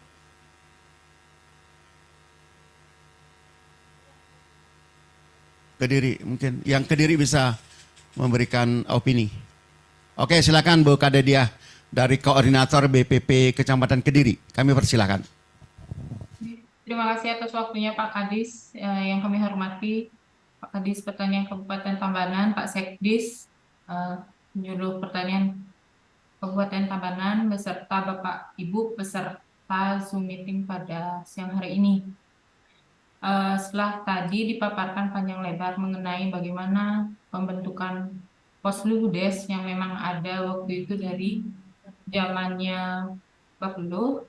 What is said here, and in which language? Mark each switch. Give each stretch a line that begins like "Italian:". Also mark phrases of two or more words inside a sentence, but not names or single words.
Indonesian: Kediri mungkin. Yang Kediri bisa memberikan opini. Oke, silakan Bu Kadedia dari koordinator BPP Kecamatan Kediri. Kami persilakan. Terima kasih atas waktunya Pak Kadis yang kami hormati, Pak Kadis Pertanian Kabupaten Tabanan, Pak Sekdis, Penyuluh Pertanian Kabupaten Tabanan beserta Bapak Ibu peserta Zoom meeting pada siang hari ini. Setelah tadi dipaparkan panjang lebar mengenai bagaimana pembentukan Posludes yang memang ada waktu itu dari zamannya Pak Luh.